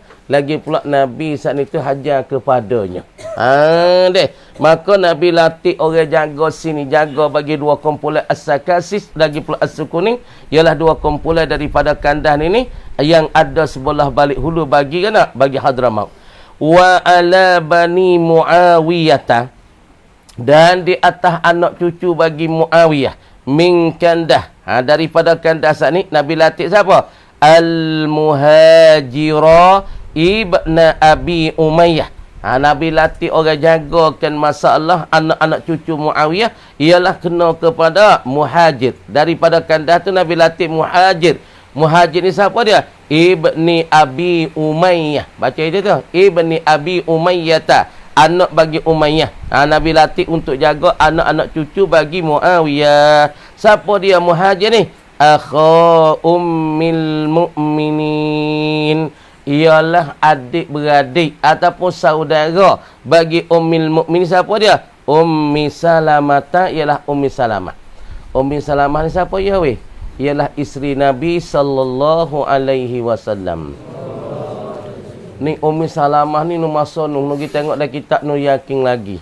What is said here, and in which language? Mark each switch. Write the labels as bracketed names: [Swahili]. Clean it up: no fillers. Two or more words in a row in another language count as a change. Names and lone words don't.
[Malay] Lagi pula Nabi saat itu hajar kepadanya. Deh. Maka Nabi latih orang jaga sini. Jaga bagi dua kumpulan as-sakasis. Lagi pula as-sukuning. Ialah dua kumpulan daripada kandah ni. Yang ada sebelah balik hulu bagi kan? Bagi Hadramaut. [Arabic] وعلى بني معاوية. [Malay] Dan di atas anak cucu bagi Muawiyah. [Arabic] من كندة. [Malay] Daripada kandah saat ni Nabi latih siapa? Al-Muhajirah ibn Abi Umayyah. Nabi latih orang jagakan masalah anak-anak cucu Muawiyah ialah kena kepada Muhajir. Daripada kandah tu Nabi latih Muhajir. Muhajir ni siapa dia? Ibni Abi Umayyah. Baca itu tu. Ibni Abi Umayyah. Anak bagi Umayyah. Nabi latih untuk jaga anak-anak cucu bagi Muawiyah. Siapa dia Muhajir ni? [Arabic] أخا أم المؤمنين. [Malay] Ialah adik-beradik ataupun saudara bagi [Arabic] أم المؤمنين. [Malay] Siapa dia? Ummi Salamah ialah Ummi Salamah. Ummi Salamah ni siapa ya weh? Ialah isteri Nabi [Arabic] صلى الله عليه وسلم. [Malay] Ni Ummi Salamah ni nu masa nu kita tengok dalam kitab nu yakin lagi.